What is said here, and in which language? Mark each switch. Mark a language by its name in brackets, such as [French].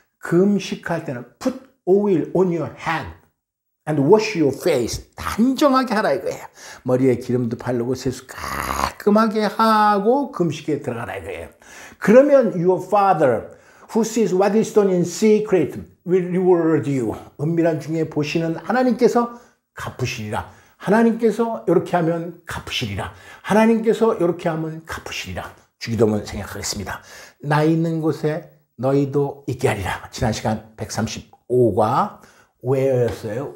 [Korean] 금식할 때는 [English] put oil on your hand and wash your face. [Korean] 단정하게 하라 이거예요. 머리에 기름도 바르고 세수 깔끔하게 하고 금식에 들어가라 이거예요. 그러면 [English] your father who sees what is done in secret will reward you. [Korean] 은밀한 중에 보시는 하나님께서 갚으시리라. 하나님께서 이렇게 하면 갚으시리라. 하나님께서 이렇게 하면 갚으시리라. 주기도문 생각하겠습니다. 나 있는 곳에 너희도 있게 하리라. 지난 시간 135가 where였어요.